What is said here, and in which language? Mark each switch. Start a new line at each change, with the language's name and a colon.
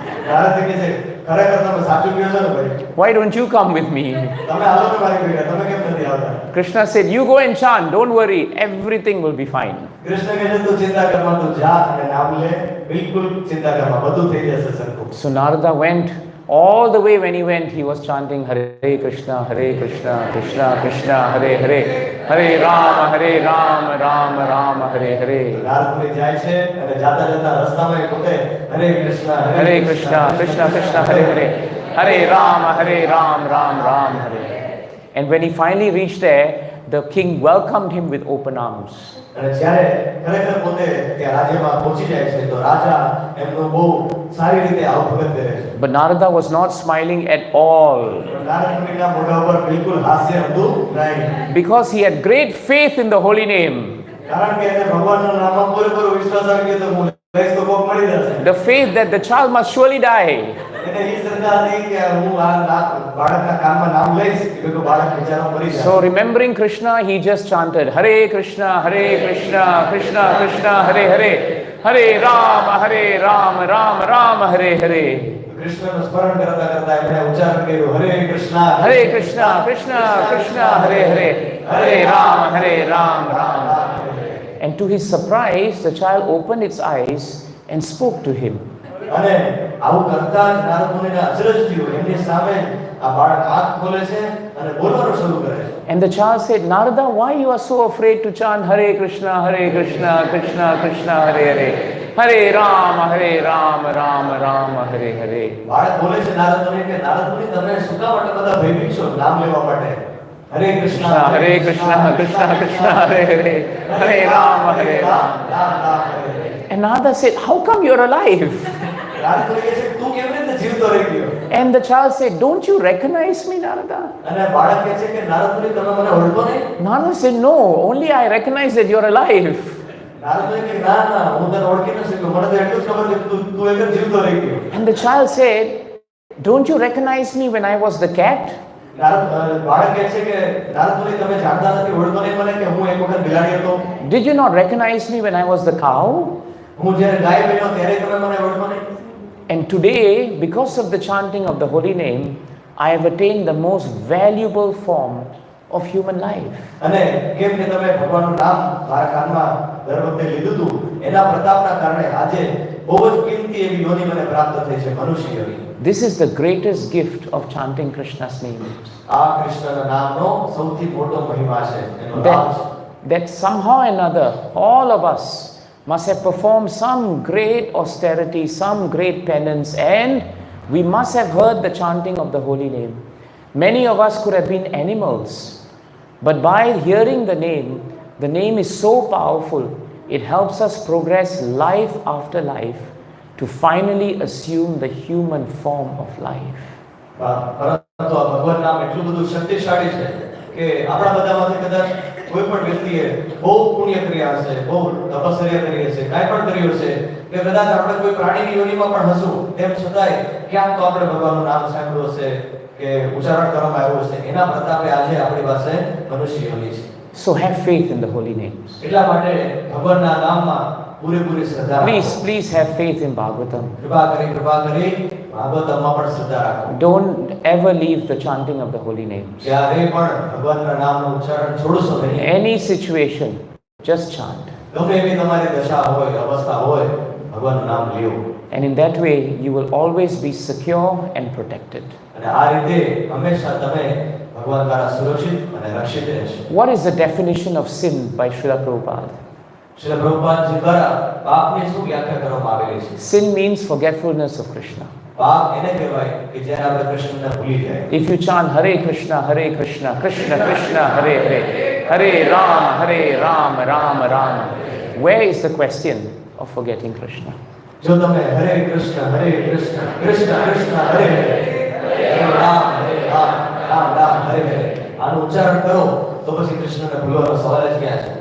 Gujarati: નારદ કહે છે ખરેખર તમે સાચું કહો છો ને ભાઈ?
English: Why don't you come with me?
Gujarati: તમે આવો ને મારી ભેગા, તમે કેમ નથી આવતા?
English: Krishna said, you go and chant, don't worry, everything will be fine.
Gujarati: Krishna કહે છે તું ચિંતા કરમાં તું જા અને નામ લે, બિલકુલ ચિંતા કરમાં બધું થઈ જશે સરખું.
English: So Narada went. All the way when he went, he was chanting Hare Krishna, Krishna Krishna, Hare Hare, Hare Ram, Ram Ram, Hare Hare.
Gujarati: Narad મુનિ જાય છે અને જાતા જાતા રસ્તામાં એ પોતે હરે Krishna
Sanskrit: Krishna, Krishna Krishna, Hare Hare, Hare Ram, Ram Ram, Hare.
English: And when he finally reached there, the king welcomed him with open arms.
Gujarati: અને જ્યારે ખરેખર પોતે ત્યાં રાજ્યમાં પહોંચી જાય છે તો રાજા એમનો બહુ સારી રીતે આવભગત કરે છે.
English: But Narada was not smiling at all
Gujarati: Narad મુનિના મોઢા ઉપર બિલકુલ હાસ્ય હતું નહીં.
English: because he had great faith in the holy name.
Gujarati: કારણ કે એને ભગવાનના નામમાં પૂરેપૂરો વિશ્વાસ આવી ગયો તો હું લઈશ તો કોક મળી જશે.
English: The faith that the child must surely die.
Gujarati: એને એ શ્રદ્ધા હતી કે હું આ બાળકના કાનમાં નામ લઈશ કે બાળક બિચારો મરી જાય.
English: So remembering Krishna, he just chanted Hare Krishna, Krishna Krishna, Hare Hare, Hare Ram, Ram Ram, Hare Hare.
Gujarati: કૃષ્ણનું સ્મરણ કરતા કરતા એમણે ઉચ્ચારણ કર્યું હરે Krishna
Sanskrit: Krishna Krishna, Hare Hare, Hare Ram, Ram Ram.
English: And to his surprise, the child opened its eyes and spoke to him.
Gujarati: અને આવું કરતા જ નારદ મુનિને અચરજ થયું. એમની સામે આ બાળક આંખ ખોલે છે અને બોલવાનું શરૂ કરે છે.
English: And the child said, Narada, why you are so afraid to chant Hare Krishna, Krishna Krishna, Hare Hare, Hare Ram, Ram Ram, Hare Hare.
Gujarati: બાળક બોલે છે નારદ મુનિ કે નારદ મુનિ તમે શું કામ આટલા બધા ભયભીત છો નામ લેવા માટે?
Sanskrit: હરે Krishna Krishna Krishna, Hare Hare, Hare Ram, Ram.
English: And Narada said, how come you're alive?
Gujarati: Narad મુનિ કહે છે તું કેવી રીતે જીવતો રહી ગયો?
English: And the child said, don't you recognize me, Narada?
Gujarati: અને બાળક કહે છે કે નારદ મુનિ તમે મને ઓળખો નહીં?
English: Narada said, no, only I recognize that you're alive.
Gujarati: Narad મુનિ કહે ના હું તને ઓળખી ન શક્યો, મને તો એટલું જ ખબર છે કે તું એકદમ જીવતો રહી ગયો.
English: And the child said, don't you recognize me when I was the cat?
Gujarati: બાળક કહે છે કે નારદ મુનિ તમે જાણતા નથી ઓળખો નહીં મને કે હું એક વખત બિલાડી હતો?
English: Did you not recognize me when I was the cow?
Gujarati: હું જ્યારે ગાય બન્યો ત્યારે તમે મને ઓળખો નહીં?
English: And today, because of the chanting of the holy name, I have attained the most valuable form of human life.
Gujarati: અને કેમ કે તમે ભગવાનનું નામ મારા કાનમાં દર વખતે લીધું હતું એના પ્રતાપના કારણે આજે બહુ જ કિંમતી એવી યોનિ મને પ્રાપ્ત થઈ છે, મનુષ્ય યોનિ.
English: This is the greatest gift of chanting Krishna's name.
Gujarati: આ કૃષ્ણના નામનો સૌથી મોટો મહિમા છે, એનો લાભ છે.
English: That somehow or another, all of us must have performed some great austerity, some great penance, and we must have heard the chanting of the holy name. Many of us could have been animals, but by hearing the name is so powerful, it helps us progress life after life to finally assume the human form of life.
Gujarati: પરંતુ આ ભગવાન નામ એટલું બધું શક્તિશાળી છે કે આપણા બધામાંથી કદાચ કોઈ પણ વ્યક્તિએ બહુ પુણ્ય કર્યા હશે, બહુ તપસ્યા કરી હશે, કાંઈ પણ કર્યું હશે કે કદાચ આપણે કોઈ પ્રાણીની યોનિમાં પણ હશું, તેમ છતાંય ક્યાંક તો આપણે ભગવાનનું નામ સાંભળ્યું હશે કે ઉચ્ચારણ કરવામાં આવ્યું હશે. એના પ્રતાપે આજે આપણી પાસે મનુષ્ય યોનિ છે.
English: So have faith in the holy names.
Gujarati: એટલા માટે ભગવાનના નામમાં પૂરેપૂરી શ્રદ્ધા રાખો.
English: Please have faith in Bhagavatam.
Gujarati: કૃપા કરી ભાગવતમાં પણ શ્રદ્ધા રાખો.
English: Don't ever leave the chanting of the holy names.
Gujarati: ક્યારેય પણ ભગવાનના નામનું ઉચ્ચારણ છોડશો નહીં.
English: Any situation, just chant.
Gujarati: ગમે એવી તમારી દશા હોય, અવસ્થા હોય, ભગવાનનું નામ લ્યો.
English: And in that way, you will always be secure and protected.
Gujarati: અને આ રીતે હંમેશા તમે ભગવાન દ્વારા સુરક્ષિત અને રક્ષિત રહેશો.
English: What is the definition of sin by Srila Prabhupada?
Gujarati: Srila પ્રભુપાદજી દ્વારા પાપની શું વ્યાખ્યા કરવામાં આવેલી છે?
English: Sin means forgetfulness of Krishna.
Gujarati: પાપ એને કહેવાય કે જ્યારે આપણે કૃષ્ણને ભૂલી જાય.
English: If you chant Hare Krishna, Krishna Krishna, Hare Hare, Hare Ram, Ram Ram, where is the question of forgetting Krishna?
Gujarati: જો તમે હરે કૃષ્ણ કૃષ્ણ કૃષ્ણ હરે હરે, હરે રામ રામ રામ હરે હરે આનું ઉચ્ચારણ કરો તો પછી કૃષ્ણને ભૂલવાનો સવાલ જ ક્યાં છે.